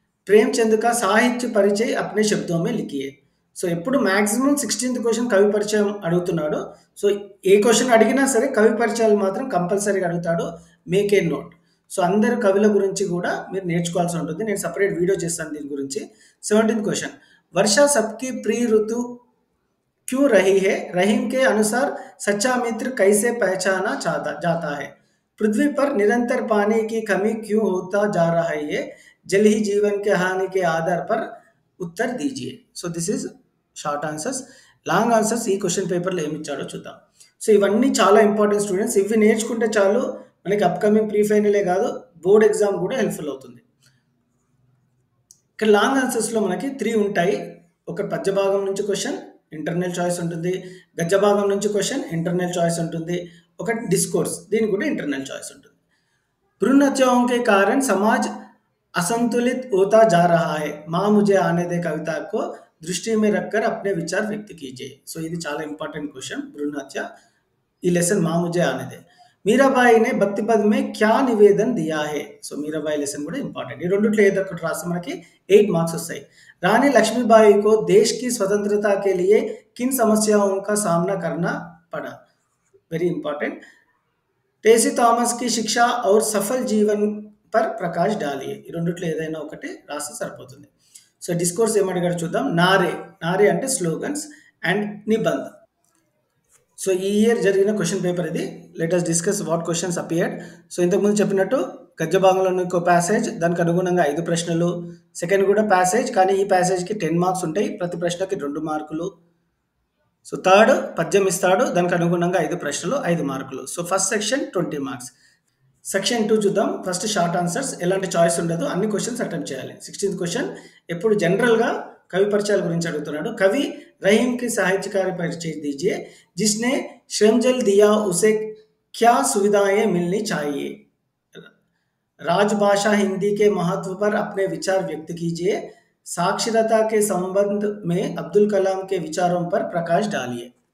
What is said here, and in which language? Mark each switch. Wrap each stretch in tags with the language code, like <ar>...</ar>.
<hi>ప్రేమ్చంద్ కా సాహిత్య పరిచయ అప్నే శబ్దోं में लिखिए।</hi> <te>సో ఎప్పుడు మ్యాక్సిమం 16th క్వశ్చన్ కవి పరిచయం అడుగుతున్నాడు। సో ఏ క్వశ్చన్ అడిగినా సరే కవి పరిచయాలు మాత్రం కంపల్సరీగా అడుగుతాడు,</te> <en>Make a note.</en> <te>సో అందరు కవుల గురించి కూడా మీరు నేర్చుకోవాల్సి ఉంటుంది, నేను సపరేట్ వీడియో చేస్తాను దీని గురించి।</te> <hi>17th క్వశ్చన్, వర్ష సబ్కి ప్రియ ఋతు क्यों रही है, रहीम के अनुसार सच्चा मित्र कैसे पहचाना जाता है। पृथ्वी पर निरंतर पानी की कमी क्यों होता जा रहा है, ये जल ही जीवन के हानि के आधार पर उत्तर दीजिए।</hi> <en>So this is short answers.</en> <te>Long answers ఈ క్వశ్చన్ పేపర్లో ఏమి ఇచ్చాడో చూద్దాం। సో ఇవన్నీ చాలా ఇంపార్టెంట్ స్టూడెంట్స్, ఇవి నేర్చుకుంటే చాలు మనకి అప్కమింగ్ ప్రీ ఫైనలే కాదు బోర్డ్ ఎగ్జామ్ కూడా హెల్ప్ఫుల్ అవుతుంది। ఇక్కడ లాంగ్ ఆన్సర్స్లో మనకి 3 ఉంటాయి। ఒక పద్య భాగం నుంచి క్వశ్చన్, ఇంటర్నల్ చాయిస్ ఉంటుంది। గద్య భాగం నుంచి క్వశ్చన్, ఇంటర్నల్ చాయిస్ ఉంటుంది। ఒక డిస్కోర్స్, దీనికి కూడా ఇంటర్నల్ చాయిస్ ఉంటుంది।</te> <hi>भ्रूण हत्याओं के कारण समाज असंतुलित होता जा रहा है, माँ मुझे आने दे कविता को दृष्टि में रखकर अपने विचार व्यक्त कीजिए।</hi> <te>సో ఇది చాలా ఇంపార్టెంట్ క్వశ్చన్, భ్రూణ హత్య।</te> <hi>ఈ లెసన్ माँ मुझे आने दे। मीराबाई ने भक्ति पद में क्या निवेदन दिया है।</hi> <te>సో మీరాబాయి లెసన్ కూడా ఇంపార్టెంట్। ఈ రెండిట్లో ఏదో ఒకటి రాస్తే మనకి 8 మార్క్స్ వస్తాయి।</te> <hi>रानी लक्ष्मीबाई को देश की स्वतंत्रता के लिए किन समस्याओं का सामना करना पड़ा,</hi> <en>Very important.</en> <hi>टेसी थॉमस की शिक्षा और सफल जीवन पर प्रकाश डालिए।</hi> <te>ఈ రెండిట్లో ఏదైనా ఒకటి రాస్తే సరిపోతుంది। సో డిస్కోర్స్ ఏమడిగాడు చూద్దాం। నారే, నారే అంటే స్లోగన్స్ అండ్ నిబంధ। సో ఈ ఇయర్ జరిగిన క్వశ్చన్ పేపర్ ఇది।</te> <en>Let us discuss what questions appeared.</en> <te>So ఇంతకుముందు చెప్పినట్టు గద్య భాగంలో ఇంకో ప్యాసేజ్, దానికి అనుగుణంగా 5 ప్రశ్నలు। సెకండ్ కూడా ప్యాసేజ్, కానీ ఈ ప్యాసేజ్కి 10 మార్క్స్ ఉంటాయి, ప్రతి ప్రశ్నకి 2 మార్కులు। సో థర్డ్ పద్యం ఇస్తాడు, దానికి అనుగుణంగా 5 ప్రశ్నలు 5 మార్కులు. So first section 20 marks. Section 2 చూద్దాం. ఫస్ట్ షార్ట్ ఆన్సర్స్, ఎలాంటి చాయిస్ ఉండదు, అన్ని క్వశ్చన్స్ అటెంప్ట్ చేయాలి. 16th క్వశ్చన్, ఎప్పుడు జనరల్గా కవి పరిచయాల గురించి అడుగుతున్నాడు.</te> <hi>కవి రहीम की साहित्यकार परिचय दीजिए जिसने श्रमजल दिया उसे क्या सुविधाएं मिलनी चाहिए. राजभाषा हिंदी के महत्व पर अपने विचार व्यक्त कीजिए. साक्षरता के संबंध में अब्दुल कलाम के विचारों पर प्रकाश डालिए.</hi>